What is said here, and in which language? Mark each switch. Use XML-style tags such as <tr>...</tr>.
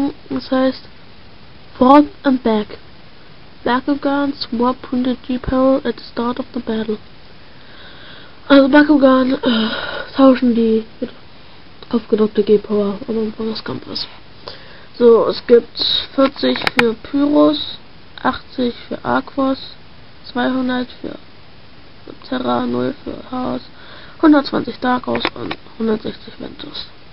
<de>Das heißt Front and Back.</de> <en>Bakugan swap printed G-Power at the start of the battle.</en> <de>Also Bakugan tauschen die aufgedruckte G-Power am Anfang des Kampfes. So, es gibt 40 für Pyros, 80 für Aquos, 200 für Terra, 0 für Chaos, 120 Darkos und 160 Ventus.</de>